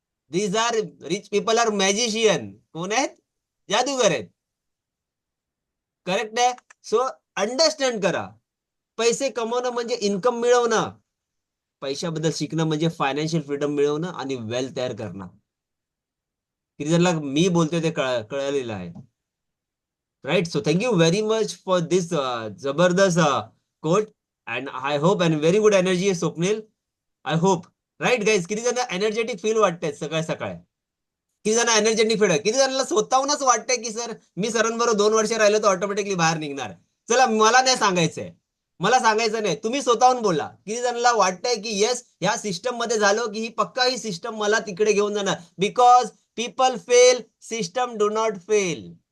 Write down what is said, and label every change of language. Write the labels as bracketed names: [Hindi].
[English] These are rich people are magician. [Marathi] कोण आहेत? जादूगर आहेत. करेक्ट आहे. सो अंडरस्टँड करा, पैसे कमवणं म्हणजे इन्कम मिळवणं. पैशाबद्दल शिकणं म्हणजे फायनान्शियल फ्रीडम मिळवणं आणि वेल्थ तयार करणं. किती जणांना मी बोलतोय ते कळलेलं आहे. Right. [English] So thank you very much for this जबरदस्त quote. And I hope and very good energy Swapnil. I hope. Right guys, [Marathi] किती जण एनर्जेटिक फील वाटतंय सकाळ सकाळ. किती जण एनर्जेटिक फीडबॅक, किती जणांना स्वतःहूनच वाटतंय की सर मी सरांबरोबर 2 वर्ष राहिलो तर ऑटोमॅटिकली बाहेर निघणार. चला मला नाही सांगायचंय, मला सांगायचं नाही, तुम्ही स्वतःहून बोला. किती जणांना वाटतंय की येस ह्या सिस्टम मध्ये झालो की ही पक्का ही सिस्टम मला तिकडे घेऊन जाणार. [English] Because people fail, system do not fail.